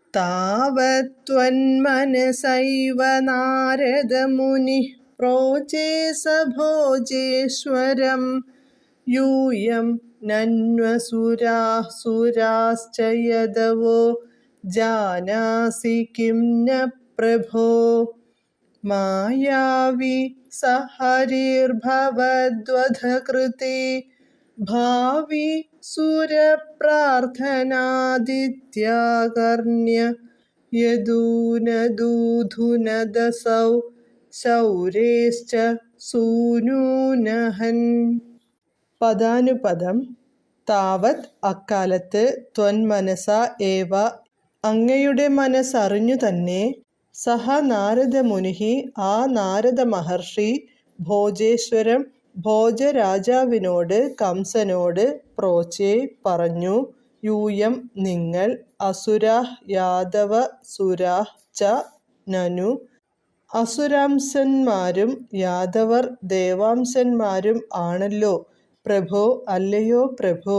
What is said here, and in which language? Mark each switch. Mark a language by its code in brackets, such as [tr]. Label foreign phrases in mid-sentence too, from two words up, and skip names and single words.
[sa] താവത്വന്മനസൈവ നാരദമുനിഃ പ്രോചേ स भोजेश्वरं यूयं नन्वसुराः सुराश्च यदवो जानासि किं न प्रभो मायावी स हरिर्भवद्वधकृते भावी सुरप्रार्थनादित्याकर्ण्य यदूनदूधुनदसौ ശൗരേശ്ച സൂനൂനഹൻ. [ml] പദാനുപദം. താവത് അക്കാലത്ത്, [sa] ത്വന്മനസ ഏവ [ml] അങ്ങയുടെ മനസ്സറിഞ്ഞു തന്നെ, [sa] സഹ നാരദമുനിഃ [ml] ആ നാരദ മഹർഷി, ഭോജേശ്വരം ഭോജരാജാവിനോട് കംസനോട് പ്രോചേ പറഞ്ഞു, യൂയം നിങ്ങൾ, [sa] അസുരാഃ യാദവ സുരാഃ ച നനു [ml] അസുരാംശന്മാരും യാദവർ ദേവാംശന്മാരും ആണല്ലോ പ്രഭോ, അല്ലയോ പ്രഭോ.